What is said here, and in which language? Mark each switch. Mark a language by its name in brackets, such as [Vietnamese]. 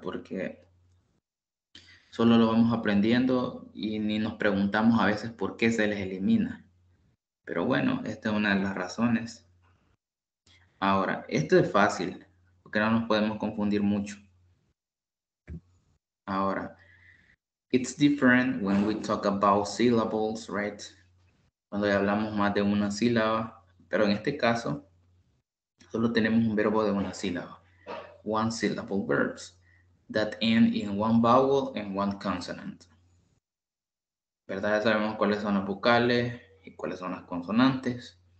[Spanish] Porque solo lo vamos aprendiendo y ni nos preguntamos a veces por qué se les elimina. Pero bueno, esta es una de las razones. Ahora, esto es fácil, porque no nos podemos confundir mucho. [English] Ahora, it's different when we talk about syllables, right? [Spanish] Cuando ya hablamos más de una sílaba, pero en este caso, solo tenemos un verbo de una sílaba. [English] One syllable verbs that end in one vowel and one consonant. [Spanish] ¿Verdad? Ya sabemos cuáles son las vocales y cuáles son las consonantes.